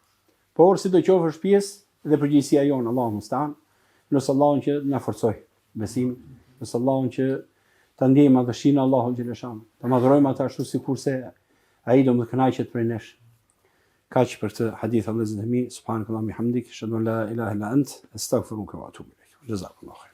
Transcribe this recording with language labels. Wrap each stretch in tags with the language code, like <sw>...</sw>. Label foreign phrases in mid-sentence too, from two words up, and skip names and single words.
<sq>Por sidoqoftë është pjesë dhe përgjegjësia jonë,</sq> <ar>الله المستعان,</ar> <sq>nëse Allahun që na forcoj besimin, nëse Allahun që ta ndjejmë madhështinë e Allahut xhaleshanu, ta madhrojmë ata ashtu sikurse ai do të kënaqet prej nesh. Kaq për këtë hadith, Allahu zëmi,</sq> <ar>سبحانك اللهم حمدك، أشهد أن لا إله إلا أنت، أستغفرك وأتوب إليك. جزاكم الله خير.</ar>